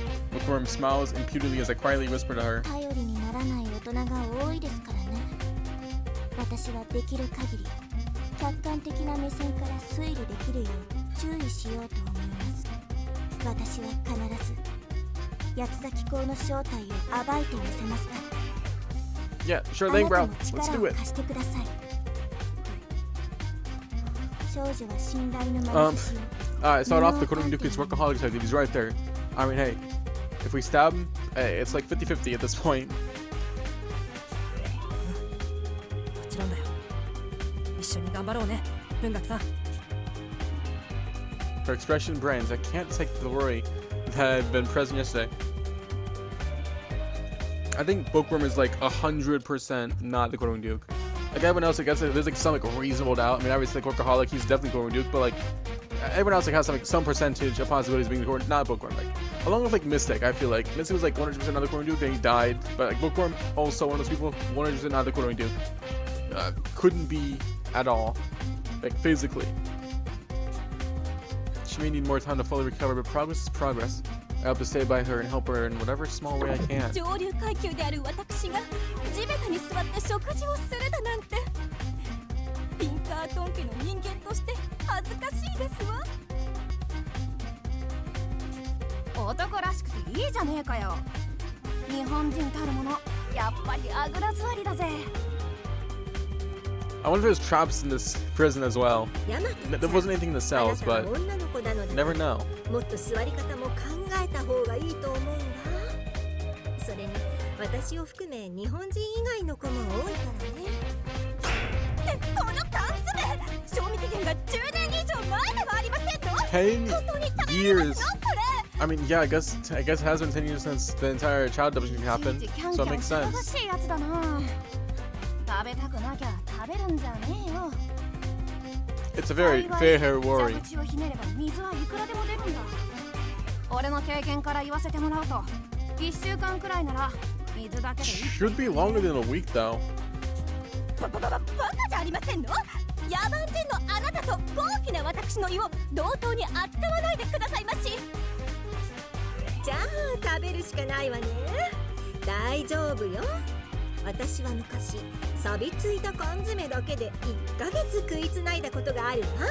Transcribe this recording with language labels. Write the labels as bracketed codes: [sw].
[en] Bookworm smiles impudently as I quietly whisper to her. [ja] 頼りにならない大人が多いですからね。私はできる限り客観的な目線から推理できるよう注意しようと思います。私は必ず八つ咲き校の正体を暴いてみせますから。 [en] Yeah, sure thing, bro. Let's do it. [ja] 貸してください。少女は信頼の眼差しを。 [en] Alright, start off the Korean Duke's workaholic side. He's right there. I mean, hey, if we stab him, hey, it's like 50-50 at this point. [ja] もちろんだよ。一緒に頑張ろうね、文学さん。 [en] Her expression brands. I can't take the worry that had been present yesterday. I think Bookworm is like 100% not the Korean Duke. Like everyone else, I guess there's like some like reasonable doubt. I mean, obviously like workaholic, he's definitely Korean Duke, but like everyone else like has some percentage of possibilities of being the Korean, not Bookworm. Like along with like Mystic, I feel like Mystic was like 100% not the Korean Duke, then he died. But like Bookworm, also one of those people, 100% not the Korean Duke. Couldn't be at all, like physically. She may need more time to fully recover, but progress is progress. I hope to stay by her and help her in whatever small way I can. [ja] 上流階級である私が地べたに座って食事をするだなんて、ピンカートン家の人間として恥ずかしいですわ。男らしくていいじゃねえかよ。日本人たるもの、やっぱりあぐら座りだぜ。 [en] I wonder if there's traps in this prison as well. There wasn't anything in the cells, but never know. [ja] もっと座り方も考えた方がいいと思うんだ。それに私を含め日本人以外の子も多いからね。この缶詰、賞味期限が10年以上前ではありませんの [en] ？10 years. I mean, yeah, I guess it has been 10 years since the entire child abduction happened, so it makes sense. [ja] 食べたくなきゃ食べるんじゃねえよ。 [en] It's a very fair worry. [ja] 蛇口をひねれば水はいくらでも出るんだ。俺の経験から言わせてもらうと、1週間くらいなら水だけで [en] Should be longer than a week though. [ja] バカじゃありませんの？野蛮人のあなたと高貴な私の胃を同等に扱わないでくださいまし。じゃあ食べるしかないわね。大丈夫よ。私は昔錆びついた缶詰だけで1ヶ月食いつないだことがあるわ。